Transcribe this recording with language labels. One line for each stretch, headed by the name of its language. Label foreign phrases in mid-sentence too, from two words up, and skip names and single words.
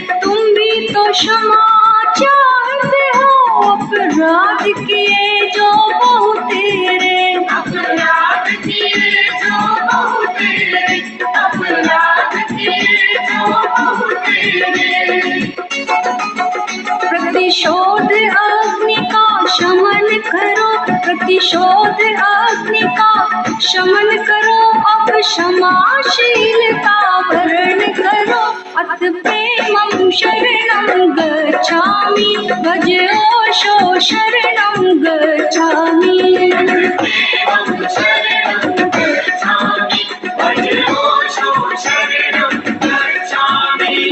Hindi: तुम भी तो क्षमा चाहते हो, अपराध किए जो बहु तेरे, अपराध किए जो बहु तेरे, अपराध किए जो बहु तेरे। प्रतिशोध अग्नि का शमन करो, प्रतिशोध अग्नि का शमन करो, अब क्षमाशीलता वर्ण करो।
Pali: अथ प्रेमं शरणं गच्छामि, भज ओशो शरणं गच्छामि। प्रेमं शरणं गच्छामि, भज ओशो शरणं गच्छामि।